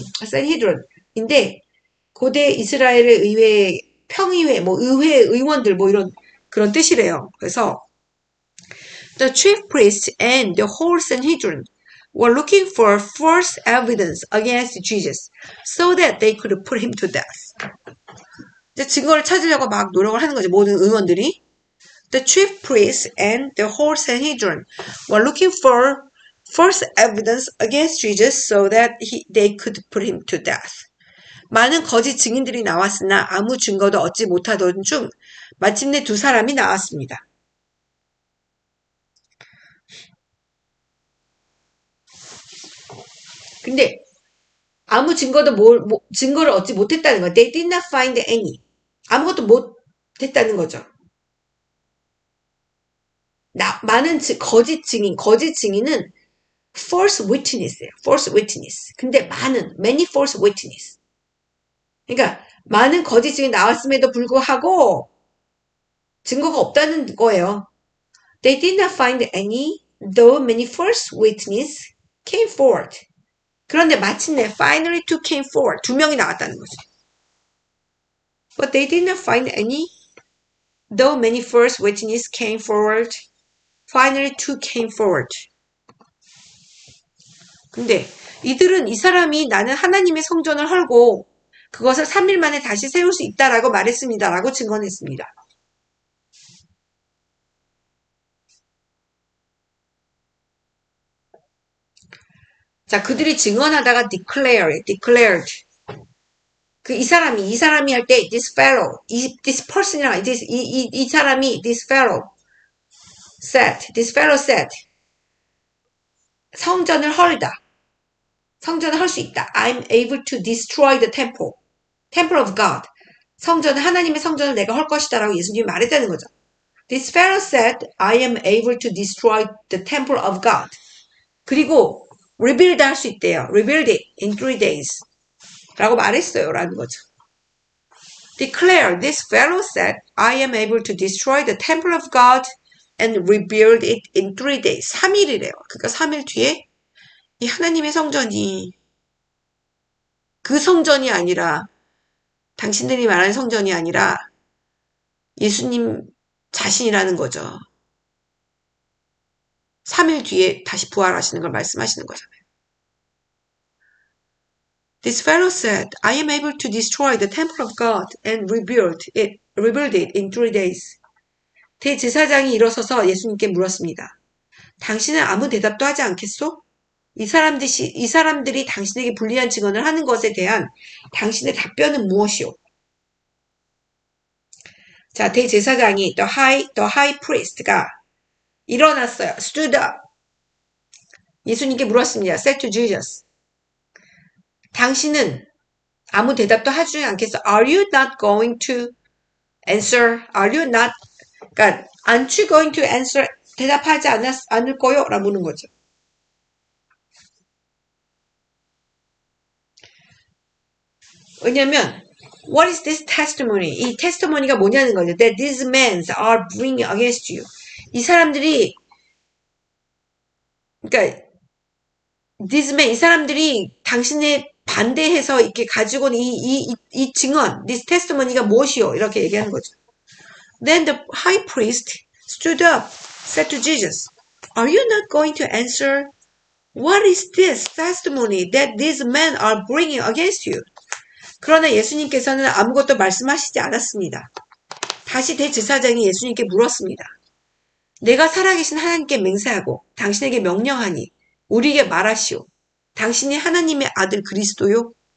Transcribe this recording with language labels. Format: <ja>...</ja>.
<ko>산헤드론인데 고대 이스라엘의 의회, 평의회, 의회 의원들 이런 그런 뜻이래요. 그래서</ko> <en>the chief priest and the whole Sanhedrin were looking for false evidence against Jesus so that they could put him to death.</en> <ko>이제 증거를 찾으려고 막 노력을 하는 거죠. 모든 의원들이.</ko> <en>The chief priests and the whole Sanhedrin were looking for false evidence against Jesus so that they could put him to death.</en> <ko>많은 거짓 증인들이 나왔으나 아무 증거도 얻지 못하던 중 마침내 두 사람이 나왔습니다. 근데 아무 증거도 증거를 얻지 못했다는 거예요.</ko> <en>They did not find any.</en> <ko>아무것도 못했다는 거죠. 많은 거짓 증인은</ko> <en>false witness</en> <ko>예요.</ko> <en>false witness.</en> <ko>근데</ko> <en>many false witness.</en> <ko>그러니까 많은 거짓 증인이 나왔음에도 불구하고 증거가 없다는 거예요.</ko> <en>They did not find any, though many false witnesses came forward.</en> <ko>그런데 마침내</ko> <en>finally two came forward.</en> <ko>두 명이 나왔다는 거죠.</ko> <en>But they did not find any, though many false witnesses came forward. Finally two came forward.</en> <ko>근데 이 사람이 나는 하나님의 성전을 헐고 그것을 3일 만에 다시 세울 수 있다라고 말했습니다라고 증언했습니다. 자, 그들이 증언하다가 declared. 이 사람이 할 때</ko> <en>this fellow, this person</en> <ko>이랑 이 사람이</ko> <en>this fellow said</en> <ko>성전을 헐다. 성전을 할 수 있다.</ko> <en>I'm able to destroy the temple of God.</en> <ko>하나님의 성전을 내가 헐 것이다 라고 예수님이 말했다는 거죠.</ko> <en>This fellow said, I am able to destroy the temple of God.</en> <ko>그리고 rebuild 할 수 있대요.</ko> <en>Rebuild it in 3 days.</en> <ko>라고 말했어요. 라는 거죠.</ko> <en>Declare, this fellow said, I am able to destroy the temple of God and rebuild it in 3 days.</en> <ko>3일이래요. 그러니까 3일 뒤에 이 하나님의 성전이 그 성전이 아니라 당신들이 말하는 성전이 아니라 예수님 자신이라는 거죠. 3일 뒤에 다시 부활하시는 걸 말씀하시는 거잖아요.</ko> <en>This fellow said, I am able to destroy the temple of God and rebuild it in 3 days.</en> <ko>대제사장이 일어서서 예수님께 물었습니다. 당신은 아무 대답도 하지 않겠소? 이 사람들이 당신에게 불리한 증언을 하는 것에 대한 당신의 답변은 무엇이오? 자, 대제사장이</ko> <en>the high priest</en> <ko>가 일어났어요.</ko> <en>stood up.</en> <ko>예수님께 물었습니다.</ko> <en>said to Jesus.</en> <ko>당신은 아무 대답도 하지 않겠어.</ko> <en>Are you not going to answer? Are you not?</en> <ko>그러니까</ko> <en>aren't you going to answer?</en> <ko>대답하지 않을 거요? 라고 묻는 거죠. 왜냐면</ko> <en>what is this testimony?</en> <ko>이 테스티모니가 뭐냐는 거죠.</ko> <en>That these men are bringing against you.</en> <ko>이 사람들이 그러니까</ko> <en>these men</en> <ko>이 사람들이 당신의 반대해서 이렇게 가지고 온 이 증언,</ko> <en>this testimony</en> <ko>가 무엇이요? 이렇게 얘기하는 거죠.</ko> <en>Then the high priest stood up, said to Jesus, Are you not going to answer? What is this testimony that these men are bringing against you?</en> <ko>그러나 예수님께서는 아무것도 말씀하시지 않았습니다. 다시 대제사장이 예수님께 물었습니다. 내가 살아계신 하나님께 맹세하고 당신에게 명령하니 우리에게 말하시오. 당신이 하나님의 아들 그리스도요?</ko>